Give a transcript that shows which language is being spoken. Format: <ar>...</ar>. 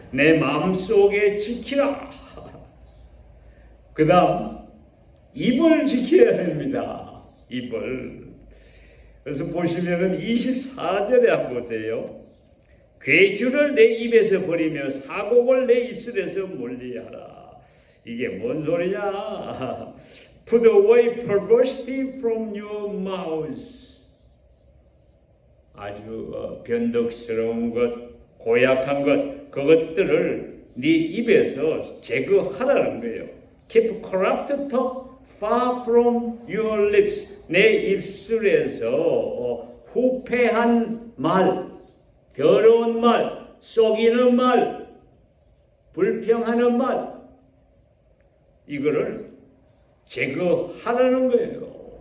<ko>내 마음속에 지키라. 그 다음 입을 지켜야 됩니다. 입을. 그래서 보시면은 24절에 한번 보세요. 괴규를 내 입에서 버리며 사곡을 내 입술에서 멀리하라. 이게 뭔 소리냐?</ko> <en>Put away perversity from your mouth.</en> <ko>아주 변덕스러운 것, 고약한 것, 그것들을 네 입에서 제거하라는 거예요.</ko> <en>Keep corrupt talk far from your lips.</en> <ko>내 입술에서 후패한 말, 더러운 말, 속이는 말, 불평하는 말, 이거를 제거하라는 거예요.</ko>